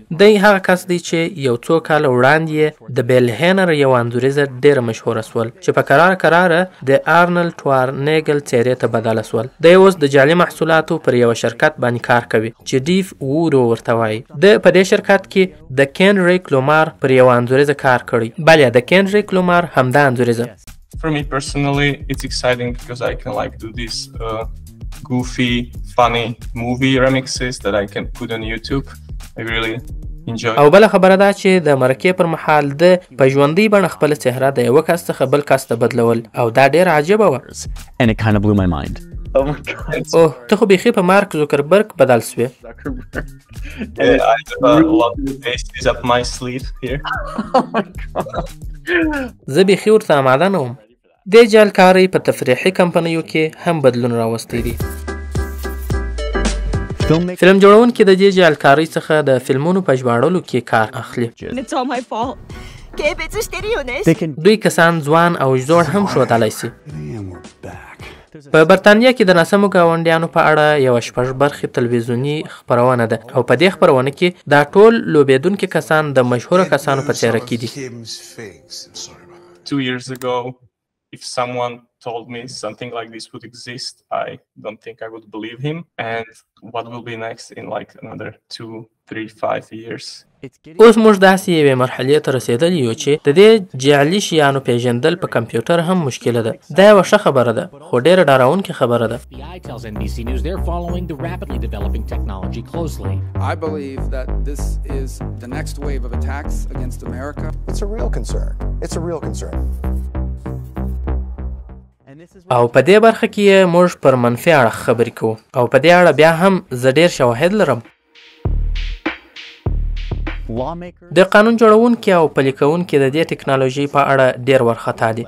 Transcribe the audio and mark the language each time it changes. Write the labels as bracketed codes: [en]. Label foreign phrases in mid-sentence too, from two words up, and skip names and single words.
[ps] دی هغه کس دی چې یو څو کاله وړاندې د بیل هینر یو انځوریزه ډیره مشهوره سول چې په قراره د آرنولډ ټوارنیګل څیرې ته بدله سول. دی اوس د جعلي محصولاتو پر یو شرکت باندې کار کوي چې ډیف وورو ورته وایي. د په دې شرکت کې د کینریک لومار پر یو انځوریزه کار کړی. بله د کینریک لومار همدا انځوریزه. [en] For me personally, it's exciting because I can do these goofy, funny movie remixes that I can put on YouTube. I really enjoy. [ps] او بل خبره دا چې د مرکې پر مهال د په ژوندۍ بڼه خپل چهره د یو کس څخه بل کس ته بدلول او دا ډیر عجیبه و. [en] and it kind of blew my mind. Oh my god. [ps] اوه ته خو بیخي په مارک زوکربرګ بدل سوې. [en] I have a lot of faces up my sleeve here. Oh my god. [ps] زه بیخي ورته آماده نه وم. دې جعلکارۍ په تفریحي کمپنیو کې هم بدلون راوستی دی. فلم جوړونکي د دې جعلکارۍ څخه د فلمونو په ژباړلو کې کار اخلي. [en] It's all my fault. [ps] دوی کسان ځوان او زوړ هم ښودلی شي. په برتانیا کې د ناسمو ګاونډیانو په اړه یوه 6 برخې تلویزیوني خپرونه ده او په دې خپرونه کې دا ټول لوبېدونکي کسان د مشهوره کسانو په څیره کې دي. [en] 2 years ago, if someone told me something like this would exist, I don't think I would believe him. And what will be next in another 2, 3, 5 years? [ps] اوس موږ داسې یوې مرحلې ته رسېدلی یو چې د دې جعلي شیانو پیژندل په کمپیوټر هم مشکله ده. دا یوه ښه خبره ده خو ډېره ډارونکې خبره ده. [en] FBI tells NBC News they're following the rapidly developing technology closely. I believe that this is the next wave of attacks against America. It's a real concern. It's a real concern. [ps] او په دې برخه کې موږ پر منفي اړخ خبرې کوو او په دې اړه بیا هم زه ډېر شواهد لرم. د قانون جوړونکي او پلي کوونکي د دې ټکنالوژي په اړه ډېر وارخطا دي.